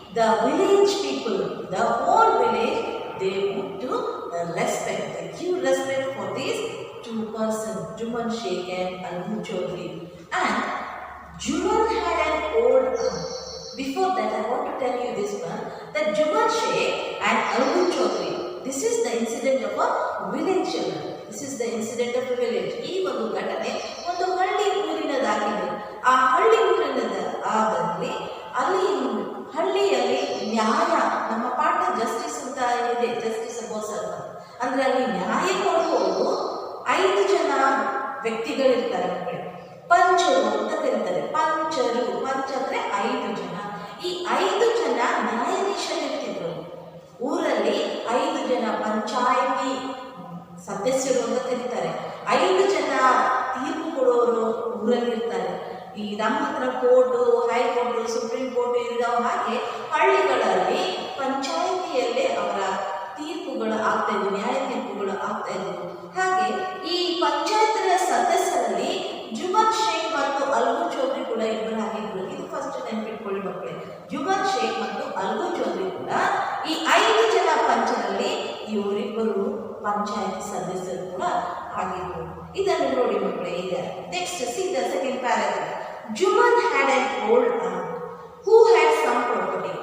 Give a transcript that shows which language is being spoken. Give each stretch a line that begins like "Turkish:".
English: The village people, the whole village, they want to respect, they give respect for these two persons, Juman Sheikh and Algu Chaudhary. And Juman had an old aunt. Before that, I want to tell you this one, that Juman Sheikh and Algu Chaudhary, this is the incident of a village children. This is the incident of a village.
Kannada: ಈ ಒಂದು ಘಟನೆ ಒಂದು ಹಳ್ಳಿ ಊರಿನದಾಗಿದೆ. ಆ ಹಳ್ಳಿ ಊರಿನದಾದಲ್ಲಿ ಅಲ್ಲಿ ಹಳ್ಳಿಯಲ್ಲಿ ನ್ಯಾಯ, ನಮ್ಮ ಪಾಠ ಜಸ್ಟಿಸ್ ಅಂತ ಇದೆ, ಜಸ್ಟಿಸ್ ಅಬೋಸ್ ಅಂತ, ಅಂದ್ರೆ ಅಲ್ಲಿ ನ್ಯಾಯ ಕೊಡುವವರು 5 ಜನ ವ್ಯಕ್ತಿಗಳಿರ್ತಾರೆ ಮಕ್ಕಳೇ. ಪಂಚರು ಅಂತ ಕರೀತಾರೆ. ಪಂಚರು, ಪಂಚ ಅಂದ್ರೆ 5 ಜನ. ಈ 5 ಜನ ನ್ಯಾಯಾಧೀಶರಿರ್ತಿದ್ರು ಊರಲ್ಲಿ. 5 ಜನ ಪಂಚಾಯಿತಿ ಸದಸ್ಯರು ಅಂತ ಕರೀತಾರೆ. 5 ಜನ ತೀರ್ಪು ಕೊಡೋರು ಊರಲ್ಲಿ ಇರ್ತಾರೆ. ಈ ನಮ್ಮ ಹತ್ರ ಕೋರ್ಟು, ಹೈಕೋರ್ಟು, ಸುಪ್ರೀಂ ಕೋರ್ಟ್ ಇದ್ದಾವ ಹಾಗೆ ಹಳ್ಳಿಗಳಲ್ಲಿ ಪಂಚಾಯಿತಿಯಲ್ಲೇ ಅವರ ತೀರ್ಪುಗಳು ಆಗ್ತಾ ಇದ್ವು, ನ್ಯಾಯ ತೀರ್ಪುಗಳು ಆಗ್ತಾ ಇದ್ವು. ಹಾಗೆ ಈ ಪಂಚಾಯತ್ನ ಸದಸ್ಯರಲ್ಲಿ ಜುಮನ್ ಶೇಖ್ ಮತ್ತು ಅಲ್ಗು ಚೌಧರಿ ಕೂಡ ಇಬ್ಬರಾಗಿದ್ರು. ಇದು ಫಸ್ಟ್ ನೆನಪಿಟ್ಕೊಳ್ಳಿ ಮಕ್ಕಳೇ. ಜುಮನ್ ಶೇಖ್ ಮತ್ತು ಅಲ್ಗು ಚೌಧರಿ ಕೂಡ ಈ 5 ಜನ ಪಂಚರಲ್ಲಿ ಇವರಿಬ್ಬರು ಪಂಚಾಯತ್ ಸದಸ್ಯರು ಕೂಡ ಆಗಿದ್ರು. ಇದನ್ನು ನೋಡಿ ಮಕ್ಕಳೇ. ಈಗ
English: Next see the second paragraph. Juman had an old aunt who had some property.